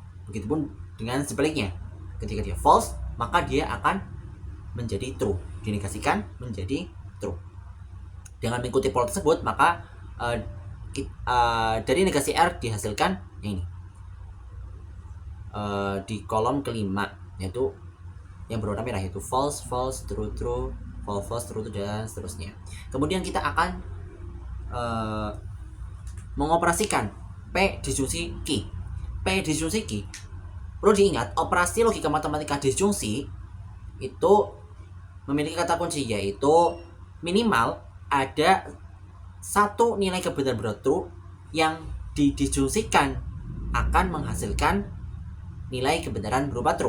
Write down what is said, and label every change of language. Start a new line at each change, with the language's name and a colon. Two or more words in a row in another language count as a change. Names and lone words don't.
Indonesian: Begitupun dengan sebaliknya. Ketika dia false, maka dia akan menjadi true. Dinegasikan menjadi true. Dengan mengikuti pola tersebut, maka dari negasi R dihasilkan yang ini. Di kolom kelima, yaitu yang berwarna merah, yaitu
English: false, false, true, true, false, false, true, true,
Indonesian: dan seterusnya. Kemudian kita akan mengoperasikan P disjungsi Q. P disjungsi Q, perlu diingat, operasi logika matematika disjungsi itu memiliki kata kunci, yaitu minimal ada satu nilai kebenaran berupa true yang didisjungsikan akan menghasilkan nilai kebenaran berupa true.